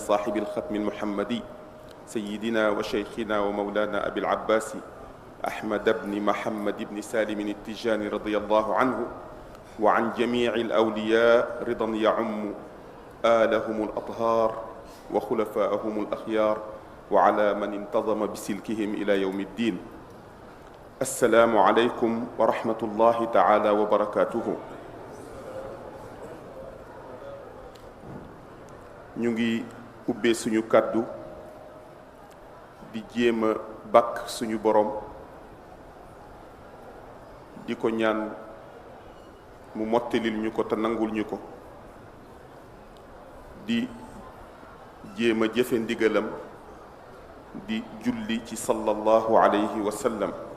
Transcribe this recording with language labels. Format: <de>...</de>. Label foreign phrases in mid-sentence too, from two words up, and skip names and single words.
<ar>صاحب الختم المحمدي سيدنا وشيخنا ومولانا أبي العباس أحمد بن محمد بن سالم التجاني رضي الله عنه وعن جميع الأولياء رضا يعم آلهم الأطهار وخلفاءهم الأخيار وعلى من انتظم بسلكهم إلى يوم الدين السلام عليكم ورحمة الله تعالى وبركاته</ar> <wo>ñu ngi ubbee suñu kàddu di jéem a bàkk suñu borom di ko ñaan mu mottalil ñu ko te nangul ñu ko di jéem a jëfe ndigalam di julli ci</wo> <ar>صلى الله عليه وسلم</ar>